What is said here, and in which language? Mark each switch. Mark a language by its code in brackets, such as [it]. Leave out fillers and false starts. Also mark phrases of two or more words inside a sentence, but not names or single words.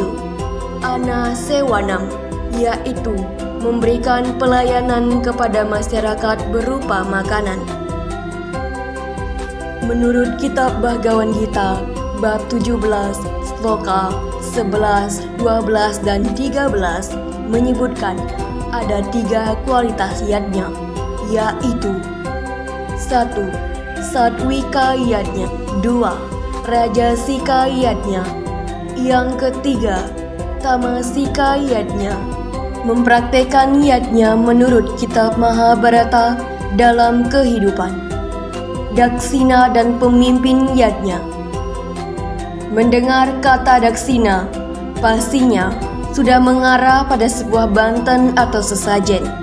[id] Anasewanam, yaitu memberikan pelayanan kepada masyarakat berupa makanan. Menurut kitab Bhagawan Gita, bab 17, sloka 11, 12, dan 13 menyebutkan ada 3 kualitas yadnya, yaitu 1. Satwika yadnya. 2. Rajasika yadnya. Yang ketiga, tamasika yadnya. Mempraktekkan yadnya menurut kitab Mahabharata dalam kehidupan. Daksina dan pemimpin yadnya. Mendengar kata daksina, pastinya sudah mengarah pada sebuah banten atau sesajen.